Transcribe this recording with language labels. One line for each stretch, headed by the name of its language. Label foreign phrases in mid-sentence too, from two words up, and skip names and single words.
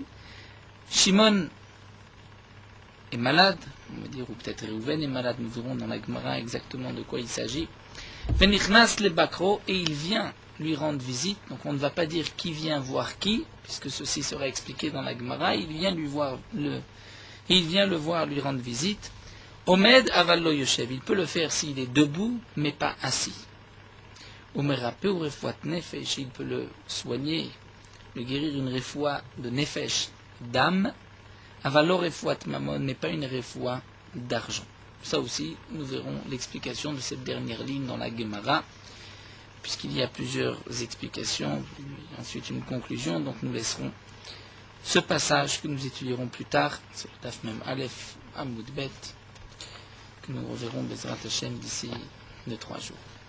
French: Shimon est malade, on va dire, ou peut-être Réhouven est malade, nous verrons dans la Gemara exactement de quoi il s'agit.
Hebrew: ונכנס לבקרו,
French: et il vient lui rendre visite, donc on ne va pas dire qui vient voir qui, puisque ceci sera expliqué dans la Gemara, il vient le voir lui rendre visite.
Hebrew: עומד אבל לא יושב,
French: il peut le faire s'il est debout, mais pas assis.
Hebrew: ומרפא הוא רפואת נפש,
French: il peut le soigner, le guérir une refoua de nefesh, d'âme.
Hebrew: אבל לא רפואת ממון,
French: mais pas une refoua d'argent. Ça aussi, nous verrons l'explication de cette dernière ligne dans la Gemara, puisqu'il y a plusieurs explications, et ensuite une conclusion, donc nous laisserons ce passage que nous étudierons plus tard, sur le
Hebrew: דף מם אלף עמוד בית,
French: que nous reverrons
Hebrew: בעזרת השם
French: d'ici 2-3 jours.